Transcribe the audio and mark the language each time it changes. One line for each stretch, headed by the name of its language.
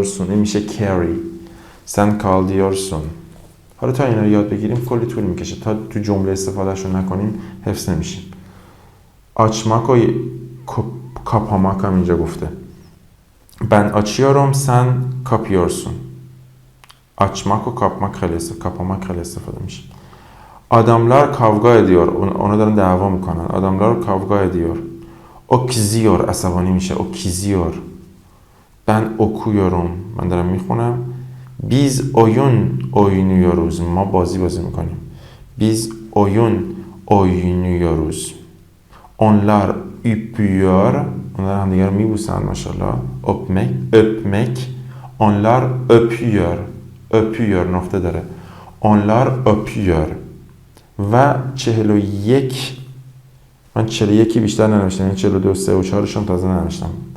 Persian: این میشه carry.
Turkish: Sen kal diyorsun.
Persian: حالا تا اینا رو یاد بگیریم کلی طول میکشه. تا تو جمله استفادهشون نکنیم حفظ نمیشیم. açmak و kapamak هم اینجا گفته.
Turkish: Ben açıyorum, sen kapıyorsun.
Persian: Açmak و kapamak خیلی استفاده میشه.
Turkish: Adamlar kavga ediyor.
Persian: Ona دارن دعوا میکنن.
Turkish: Adamlar kavga ediyor. O kızıyor,
Persian: عصبانی میشه.
Turkish: O kızıyor. Ben okuyorum.
Persian: من دارم میخونم.
Turkish: Biz oyun oynuyoruz.
Persian: ما بازی میکنیم.
Turkish: Biz oyun oynuyoruz. Onlar öpüyor.
Persian: Onlar هم دیگه رو میبوسن ماشاءالله.
Turkish: öpmek. Onlar öpüyor.
Persian: öpüyor نقطه داره.
Turkish: Onlar öpüyor.
Persian: و 41 من 41 بیشتر ننوشتم، یعنی 42 3 و 4 شون تازه ننوشتم.